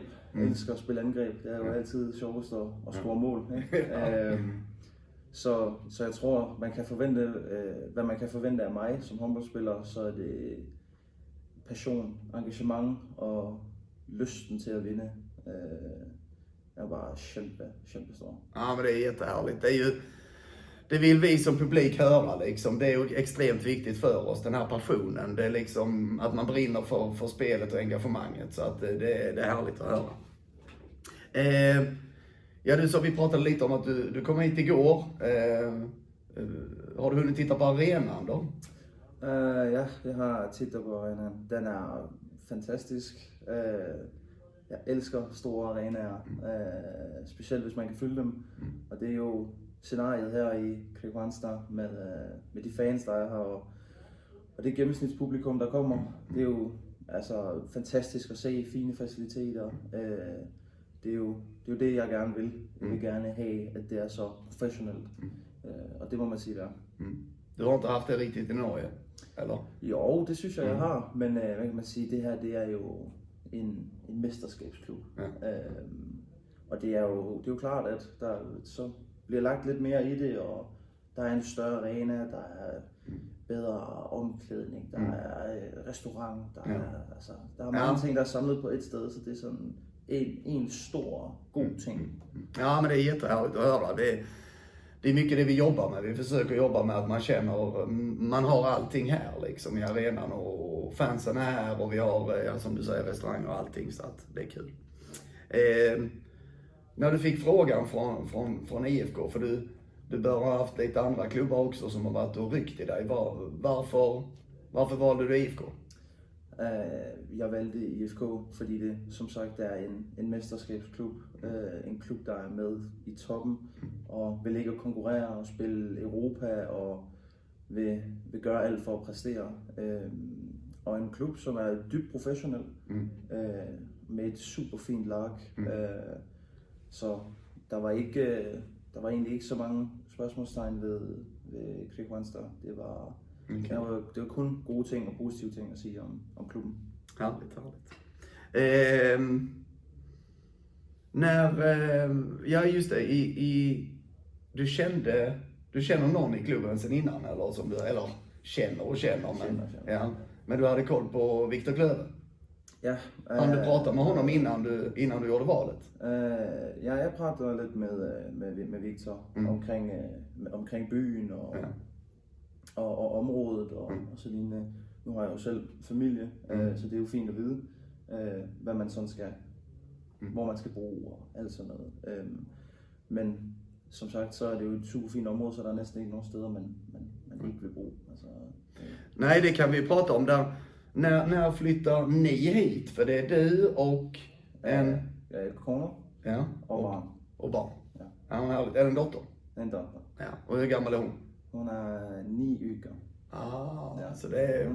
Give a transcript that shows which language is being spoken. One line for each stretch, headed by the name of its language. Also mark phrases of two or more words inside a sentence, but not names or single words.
Danish: Jeg elsker at spille angreb. Det er jo altid sjovest at score mål. Så jeg tror, man kan forvente, hvad man kan forvente af mig som håndboldspiller, så er det passion, engagement og lysten til at vinde.
Swedish: Jag är bara kämpestor. Ja, men det är jättehärligt. Det vill vi som publik höra liksom. Det är ju extremt viktigt för oss, den här passionen. Det är liksom att man brinner för spelet och engagemanget. Så att det är härligt att höra. Ja, vi pratade lite om att du kom hit igår. Har du hunnit titta på arenan då? Ja,
Danish: jeg har tittet på arenaen. Den er fantastisk. Jeg elsker store arenaer, specielt hvis man kan fylde dem. Og det er jo scenariet her i Kristianstad med de fans, der er her, og det gennemsnitspublikum, der kommer. Det er jo altså fantastisk at se, fine faciliteter. Det er jo det, jeg gerne vil. Jeg vil gerne have, at det er så professionelt, og det må man sige, der.
Swedish: Du har inte haft det riktigt i Norge, eller?
Danish: Jo, det synes jeg har, men hvad kan man sige, det her, det er jo en mesterskabsklub. Ja. Og det er jo klart, at der så bliver lagt lidt mere i det, og der er en større arena, der er bedre omklædning, der er restaurant, der er mange ting, der er samlet på et sted, så det er sådan en stor god ting.
Swedish: Ja, men det är jättehärligt att höra. Det är mycket det vi jobbar med. Vi försöker jobba med att man känner, man har allting här liksom i arenan och fansen är här och vi har, som du säger, restauranger och allting, så att det är kul. När du fick frågan från IFK, för du bör ha haft lite andra klubbar också som har varit och ryckt i dig. Varför valde du IFK?
Danish: Jeg valgte IFK, fordi det som sagt er en mesterskabsklub. En klub, der er med i toppen og vil ikke konkurrere og spille Europa og vil gøre alt for at præstere. Og en klub, som er dybt professionel med et super fint lag. Så der var egentlig ikke så mange spørgsmålstegn ved Kristianstad. Det var kun gode ting og positive ting at sige om klubben.
Swedish: Härligt. Just det, du känner någon i klubben sen innan eller känner men, ja. Men du hade koll på Viktor Klöver? Ja. Hann du prata med honom innan du gjorde valet? Ja, jag pratade lite med Viktor
Danish: omkring byen og området og så lignende. Nu har jeg jo selv familie, så det er jo fint at vide, hvad man sådan skal, hvor man skal bo og alt sådan noget. Men som sagt, så er det jo et super fint område, så der er næsten ikke nogen steder, man ikke vil bo. Altså,
Swedish: Nej, det kan vi prata om där. När flyttar ni hit? För det är du och en kone och barn. Ja. Ja, härligt. Är det en dotter? En dotter. Ja. Och hur gammal är hon? Hon är 9 uker. Ja. Så det är